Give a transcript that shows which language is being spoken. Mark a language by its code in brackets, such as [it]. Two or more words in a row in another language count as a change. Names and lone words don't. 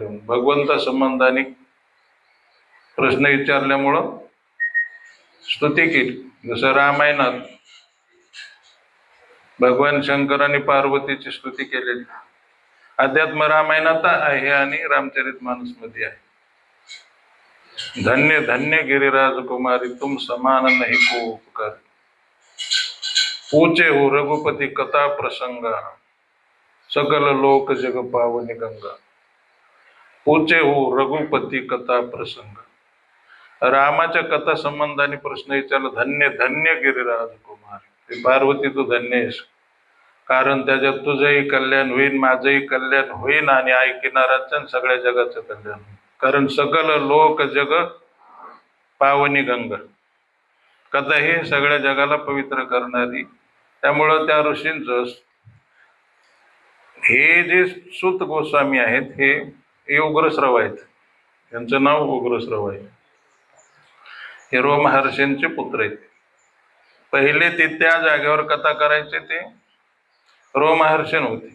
[mr] भगवंता संबंधाने प्रश्न विचारल्यामुळं स्तुती केली. जसं रामायणात भगवान शंकरांनी पार्वतीची स्तुती केलेली. अध्यात्म रामायणात आहे आणि रामचरितमानस मध्ये आहे. [awa] धन्य धन्य गिरिराज कुमारी तुम समान नहीं को उपकार, पूछे हो रघुपति कथा प्रसंगा, सकल लोक जग पावनी गंगा. पूछे हो रघुपती कथा प्रसंग. [mr] रामाच्या कथा संबंधाने प्रश्न विचारला. धन्य धन्य गिरिराज कुमार, हे पार्वती तू धन्य आहेस, कारण त्याच्यात तुझंही कल्याण होईल, माझंही कल्याण होईल आणि ऐकणाराचं सगळ्या जगाचं कल्याण होईल. कारण [awa] सकल लोक जग पावनी गंगा, [mr] कथा हे सगळ्या जगाला पवित्र करणारी. त्यामुळं त्या ऋषींचं हे जे सुत गोस्वामी आहेत हे उग्रश्रव आहेत. त्यांचं नाव उग्रश्रव आहे. हे रोमहर्षींचे पुत्र आहेत. पहिले ते त्या जागेवर कथा करायचे ते रोमहर्षण होते.